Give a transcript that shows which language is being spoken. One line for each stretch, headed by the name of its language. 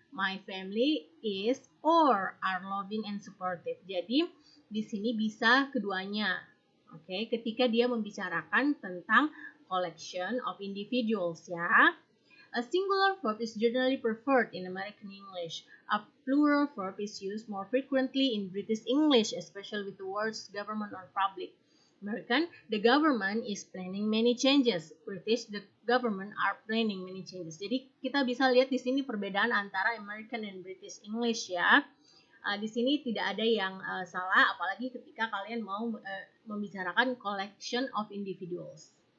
English: My family is or are loving and supportive.
Indonesian: Jadi di sini bisa keduanya. Oke, ketika dia membicarakan tentang
English: collection of individuals
Indonesian: ya.
English: A singular verb is generally preferred in American English. A plural verb is used more frequently in British English, especially with the words government or public. American, the government is planning many changes. British, the government are planning many changes.
Indonesian: Jadi kita bisa lihat di sini perbedaan antara American dan British English ya. Di sini tidak ada yang salah, apalagi ketika kalian mau membicarakan
English: collection of individuals.